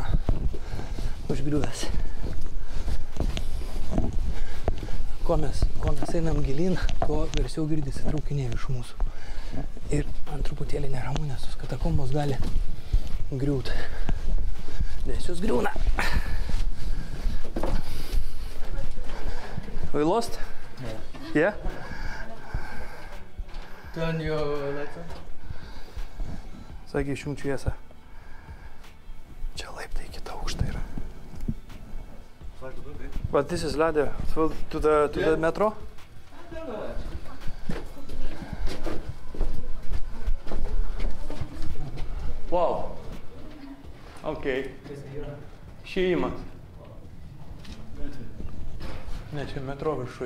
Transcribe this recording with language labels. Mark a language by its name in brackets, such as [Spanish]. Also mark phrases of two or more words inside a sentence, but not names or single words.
[Lithuanian] Užgriuvęs. Ko mes einam gilyn, tuo garsiau girdisi traukiniai virš mūsų. Ir man truputėlį neramu, nes tos katakombos gali griūti. Nes jos griūna. [English] We lost? Yeah. Turn your lights on. [Lithuanian] Sakė, išjungt šviesą. Čia laiptai kita aukšta yra. [English] But this is ladder to the metro? Wow. [Lithuanian] Okay. Išėjimas. Ne, čia metro viršui.